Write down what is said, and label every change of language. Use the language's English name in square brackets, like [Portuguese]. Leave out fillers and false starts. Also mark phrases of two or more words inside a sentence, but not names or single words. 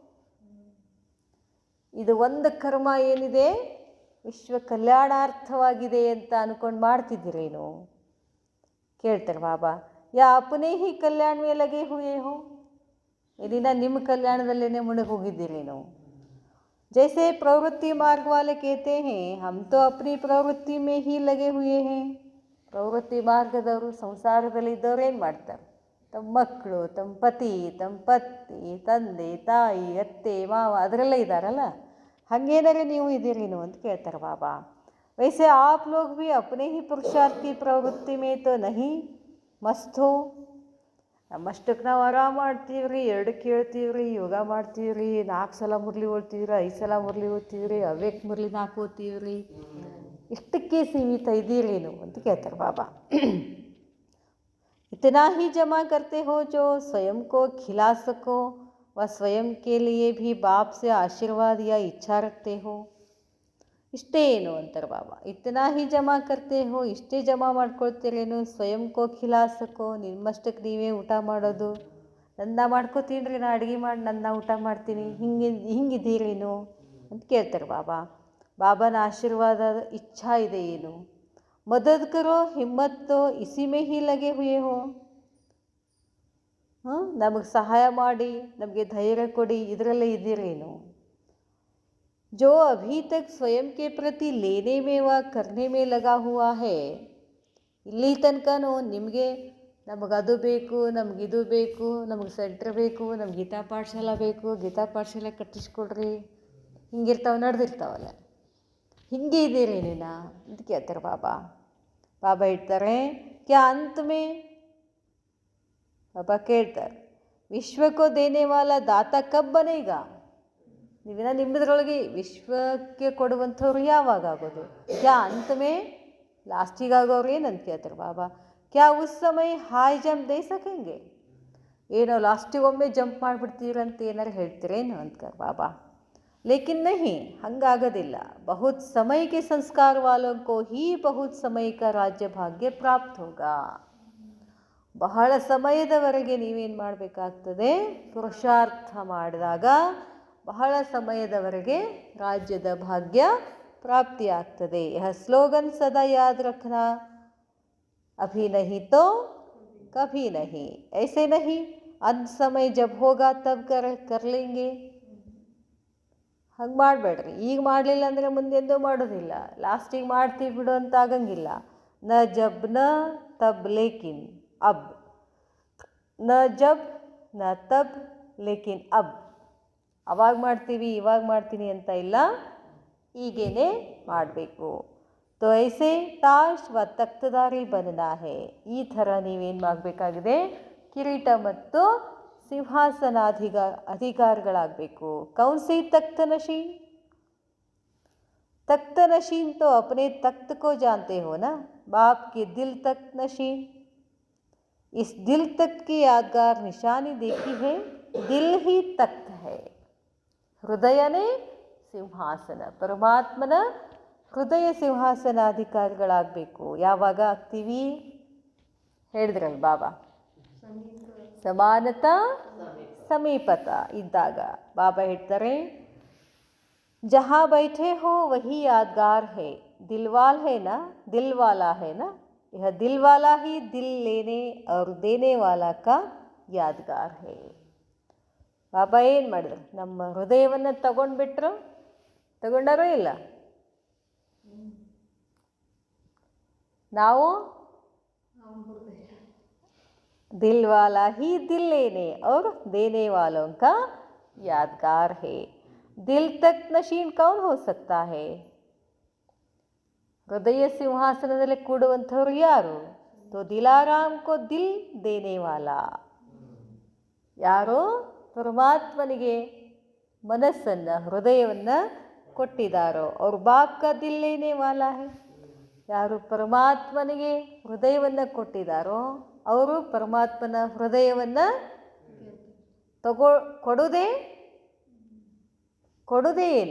[Kannada] ಇದು ಒಂದು ಕರ್ಮ ಏನಿದೆ ವಿಶ್ವ ಕಲ್ಯಾಣಾರ್ಥವಾಗಿದೆ ಅಂತ ಅಂದ್ಕೊಂಡು ಮಾಡ್ತಿದ್ದೀರೇನೋ ಕೇಳ್ತಾರೆ ಬಾಬಾ. [Hindi] या अपने ही कल्याण में लगे हुए हो. [Kannada] ಇದನ್ನ ನಿಮ್ಮ ಕಲ್ಯಾಣದಲ್ಲೇ ಮುಳುಗಿ ಹೋಗಿದ್ದೀರೇನೋ. [Hindi] जैसे प्रवृत्ति मार्ग वाले कहते हैं हम तो अपनी प्रवृत्ति में ही लगे हुए हैं. [Kannada] ಪ್ರವೃತ್ತಿ ಮಾರ್ಗದವರು ಸಂಸಾರದಲ್ಲಿದ್ದವ್ರು ಏನು ಮಾಡ್ತಾರೆ, ತಮ್ಮ ಮಕ್ಕಳು, ತಮ್ಮ ಪತಿ, ತಮ್ಮ ಪತ್ನಿ, ತಂದೆ ತಾಯಿ, ಅತ್ತೆ ಮಾವ ಅದರಲ್ಲೇ ಇದ್ದಾರಲ್ಲ, ಹಾಗೇನಾರೆ ನೀವು ಇದ್ದೀರೇನು ಅಂತ ಕೇಳ್ತಾರೆ ಬಾಬಾ. [Hindi] वैसे आप लोग भी अपने ही पुरुषार्थ की प्रवृत्ति में तो नहीं मस्त हो. [Kannada] ನಮ್ಮಷ್ಟಕ್ಕೆ ನಾವು ಆರಾಮ ಮಾಡ್ತೀವ್ರಿ, 2 ಕೇಳ್ತೀವ್ರಿ, ಯೋಗ ಮಾಡ್ತೀವ್ರಿ, 4 ಸಲ ಮುರಳಿ ಓದ್ತೀವ್ರಿ, 5 ಸಲ ಮುರಳಿ ಓದ್ತೀವ್ರಿ, ಅವ್ಯಕ್ ಮುರಳಿ 4 ಓದ್ತೀವ್ರಿ, ಇಷ್ಟಕ್ಕೆ ಸೀಮಿತ ಇದ್ದೀರೇನು ಅಂತ ಕೇಳ್ತಾರೆ ಬಾಬಾ. [Hindi] इतना ही जमा करते हो जो स्वयं को खिला सको व स्वयं के लिए भी बाप से आशीर्वाद या इच्छा रखते हो. [Kannada] ಇಷ್ಟೇ ಏನು ಅಂತಾರೆ ಬಾಬಾ. [Hindi] इतना ही जमा करते हो, [Kannada] ಇಷ್ಟೇ ಜಮಾ ಮಾಡ್ಕೊಳ್ತೀರೇನು. [Hindi] स्वयं को खिला सको, [Kannada] ನಿಮ್ಮಷ್ಟಕ್ಕೆ ನೀವೇ ಊಟ ಮಾಡೋದು. ನನ್ನ ಮಾಡ್ಕೋತೀನಿ ರೀ, ನಾ ಅಡುಗೆ ಮಾಡಿ ನನ್ನ ಊಟ ಮಾಡ್ತೀನಿ, ಹಿಂಗಿದ್ದೀರೇನು ಅಂತ ಕೇಳ್ತಾರೆ ಬಾಬಾ. ಬಾಬಾನ ಆಶೀರ್ವಾದ ಇಚ್ಛಾ ಇದೆ ಏನು. [Hindi] मदद करो, हिम्मत दो, इसी में ही लगे हुए हो. [Kannada] ನಮಗೆ ಸಹಾಯ ಮಾಡಿ, ನಮಗೆ ಧೈರ್ಯ ಕೊಡಿ, ಇದರಲ್ಲೇ ಇದ್ದೀರೇನು. [Hindi] जो अभी तक स्वयं के प्रति लेने में व करने में लगा हुआ है, [Kannada] ಇಲ್ಲಿ ತನಕನೂ ನಿಮಗೆ ನಮಗದು ಬೇಕು, ನಮಗಿದು ಬೇಕು, ನಮಗೆ ಸೆಂಟ್ರ್ ಬೇಕು, ನಮ್ಗೆ ಗೀತಾ ಪಾಠಶಾಲ ಬೇಕು, ಗೀತಾ ಪಾಠಶಾಲೆ ಕಟ್ಟಿಸ್ಕೊಡ್ರಿ, ಹಿಂಗಿರ್ತಾವೆ, ನಡೆದಿರ್ತಾವಲ್ಲ. ಹಿಂಗೆ ಇದ್ದೀರಿ ನೀನು ಅಂತ ಕೇಳ್ತಾರೆ ಬಾಬಾ. ಬಾಬಾ ಹೇಳ್ತಾರೆ, [Hindi] क्या अंत में [Kannada] ಬಾಬಾ ಕೇಳ್ತಾರೆ, [Hindi] विश्वको देने वाला दाता कब बनेगा. [Kannada] ನೀವಿನ ನಿಮ್ಮದ್ರೊಳಗೆ ವಿಶ್ವಕ್ಕೆ ಕೊಡುವಂಥವ್ರು ಯಾವಾಗ ಆಗೋದು? [Hindi] क्या अंत में [Kannada] ಲಾಸ್ಟಿಗೆ ಆಗೋರು ಏನಂತ ಕೇಳ್ತಾರೆ ಬಾಬಾ. [Hindi] क्या उस समय [English] high jump [Hindi] दे सकेंगे, [Kannada] ಏನೋ ಲಾಸ್ಟಿಗೆ ಒಮ್ಮೆ ಜಂಪ್ ಮಾಡಿಬಿಡ್ತೀರಂತ ಏನಾರು ಹೇಳ್ತೀರೇನು ಅಂತಾರೆ ಬಾಬಾ. [Hindi] लेकिन नहीं, ಹಂಗಾಗೋದಿಲ್ಲ. बहुत समय के संस्कार वालों को ही बहुत समय का राज्य भाग्य प्राप्त होगा. [Kannada] ಬಹಳ ಸಮಯದವರೆಗೆ ನೀವೇನು ಮಾಡಬೇಕಾಗ್ತದೆ? ಪುರುಷಾರ್ಥ ಮಾಡಿದಾಗ ಬಹಳ ಸಮಯದವರೆಗೆ ರಾಜ್ಯದ ಭಾಗ್ಯ ಪ್ರಾಪ್ತಿಯಾಗ್ತದೆ. [Hindi] यह स्लोगन सदा याद रखना, अभी नहीं तो कभी नहीं, ऐसे नहीं अंत समय जब होगा तब कर लेंगे. [Kannada] ಹಂಗೆ ಮಾಡಬೇಡ್ರಿ. ಈಗ ಮಾಡಲಿಲ್ಲ ಅಂದರೆ ಮುಂದೆಂದೂ ಮಾಡೋದಿಲ್ಲ. ಲಾಸ್ಟಿಗೆ ಮಾಡ್ತೀವಿ ಬಿಡು ಅಂತ ಆಗಂಗಿಲ್ಲ. [Hindi] न जब न तब लेकिन अब, न जब न तब लेकिन अब. [Kannada] ಅವಾಗ ಮಾಡ್ತೀವಿ, ಇವಾಗ ಮಾಡ್ತೀನಿ ಅಂತ ಇಲ್ಲ, ಈಗೇನೆ ಮಾಡಬೇಕು. [Hindi] तो ऐसे ताज व तख्तधारी बनना है. [Kannada] ಈ ಥರ ನೀವೇನು ಮಾಡಬೇಕಾಗಿದೆ? ಕಿರೀಟ ಮತ್ತು ಸಿಂಹಾಸನಾಧಿಕಾರಿಗಳಾಗಬೇಕು. [Hindi] कौन सी तख्त नशीन? तख्त नशीन तो अपने तख्त को जानते हो ना, बाप के दिल तख्त नशीन. इस दिल तख्त की यादगार निशानी देखी है, दिल ही तख्त है. [Kannada] ಹೃದಯನೇ ಸಿಂಹಾಸನ. ಪರಮಾತ್ಮನ ಹೃದಯ ಸಿಂಹಾಸನಾಧಿಕಾರಿಗಳಾಗಬೇಕು. ಯಾವಾಗ ಆಗ್ತೀವಿ? ಹೇಳಿದ್ರಲ್ಲ ಬಾಬಾ, ಸಮಾನತಾ ಸಮೀಪತ ಇದ್ದಾಗ. ಬಾಬಾ ಹೇಳ್ತಾರೆ, [Hindi] जहाँ बैठे हो वही यादगार है, दिलवाल है ना, दिलवाला है ना, यह दिलवाला ही दिल लेने और देने वाला का यादगार है. [Kannada] ಬಾಬಾ ಏನು ಮಾಡಿದ್ರು? ನಮ್ಮ ಹೃದಯವನ್ನು ತಗೊಂಡ್ಬಿಟ್ರು. ತಗೊಂಡಾರೋ ಇಲ್ಲ? [Hindi] ನಾವು दिल वाला ही दिल लेने और देने वालों का यादगार है. दिल तक नशीन कौन हो सकता है? [Kannada] ಹೃದಯ ಸಿಂಹಾಸನದಲ್ಲಿ ಕೂಡುವಂಥವ್ರು ಯಾರು? [Hindi] तो दिलाराम को दिल देने वाला. [Kannada] ಯಾರು ಪರಮಾತ್ಮನಿಗೆ ಮನಸ್ಸನ್ನು, ಹೃದಯವನ್ನು ಕೊಟ್ಟಿದ್ದಾರೋ ಅವ್ರ [Hindi] बाप का दिल लेने वाला है. [Kannada] ಯಾರು ಪರಮಾತ್ಮನಿಗೆ ಹೃದಯವನ್ನು ಕೊಟ್ಟಿದ್ದಾರೋ ಅವರು ಪರಮಾತ್ಮನ ಹೃದಯವನ್ನು ಕೊಡೋದೇ ಏನು?